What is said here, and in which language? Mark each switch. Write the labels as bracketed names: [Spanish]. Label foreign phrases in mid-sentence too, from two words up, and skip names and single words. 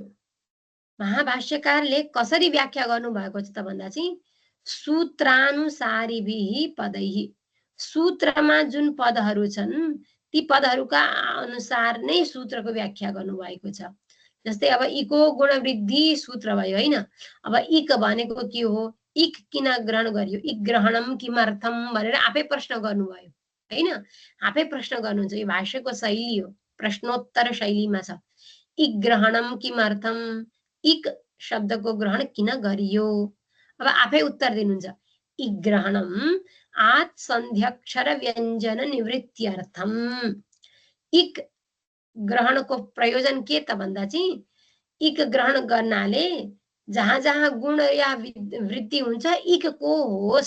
[Nepali] महाभाष्यकारले कसरी व्याख्या गर्नु भएको छ त भन्दा चाहिँ [Sanskrit] सूत्रानुसारिभिः पदैः, [Nepali] सूत्रमा जुन पदहरू छन् ती पदहरूका अनुसार नै सूत्रको व्याख्या गर्नुभएको छ। जस्तै अब इको गुणवृद्धि सूत्र भयो होइन। अब इक भनेको के हो, इक किन ग्रहण गरियो, [Sanskrit] इक ग्रहणम किमर्थम [Nepali] भनेर आफै प्रश्न गर्नुभयो होइन। आफै प्रश्न गर्नुहुन्छ, यो भाष्यको शैली हो, प्रश्नोत्तर शैलीमा छ। [Sanskrit] इक ग्रहणम किमर्थम, [Nepali] इक शब्दको ग्रहण किन गरियो। अब आफै उत्तर दिनुहुन्छ, [Sanskrit] इक ग्रहणम आत् सन्ध्यक्षर व्यञ्जन निवृत्त्यर्थम। [Nepali] इक ग्रहणको प्रयोजन के त भन्दा चाहिँ इक ग्रहण गर्नाले जहाँ जहाँ गुण या वृद्धि हुन्छ इकको होस्।